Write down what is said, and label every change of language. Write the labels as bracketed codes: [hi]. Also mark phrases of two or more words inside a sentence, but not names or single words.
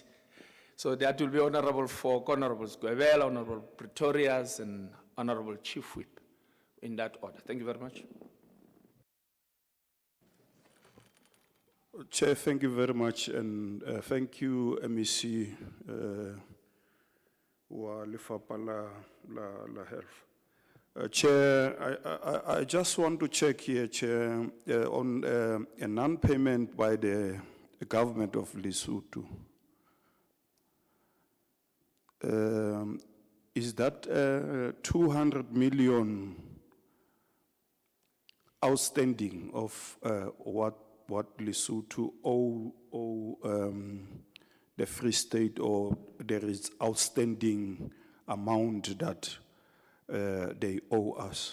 [en] So that will be Honorable Foko, Honorable Squabel, Honorable Pretorius, and Honorable Chief Whip, in that order. Thank you very much. Chair, thank you very much, and thank you, MEC [st] wa Lefapha la [en] Health. Chair, I just want to check here, Chair, on a non-payment by the government of Lesotho. Is that 200 million outstanding of what Lesotho owe the Free State, or there is outstanding amount that they owe us?